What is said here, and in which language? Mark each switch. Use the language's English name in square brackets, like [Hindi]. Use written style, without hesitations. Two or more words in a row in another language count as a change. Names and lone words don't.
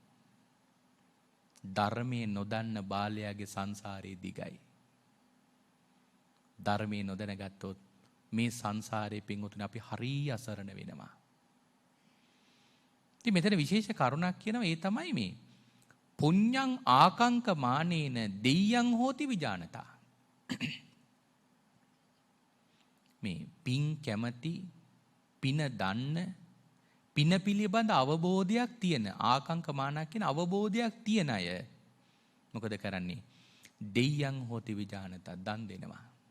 [Sinhala] ධර්මයේ නොදන්න බාලයාගේ සංසාරේ දිගයි. ධර්මයේ නොදැනගත්තොත් මේ සංසාරේ පින්වතුනි අපි හරිය අසරණ වෙනවා. ඉතින් මෙතන විශේෂ කරුණක් කියනවා, ඒ තමයි මේ [Pali] පුඤ්ඤං ආකංක මානේන දෙය්‍යං හෝති විජානතා. [Sinhala] මේ පින් කැමැති, පින දන්න, පින පිළිබඳ අවබෝධයක් තියෙන, ආකංක මානක් කියන අවබෝධයක් තියෙන අය මොකද කරන්නේ? [Pali] දෙය්‍යං හෝති විජානතා, [Sinhala] දන් දෙනවා.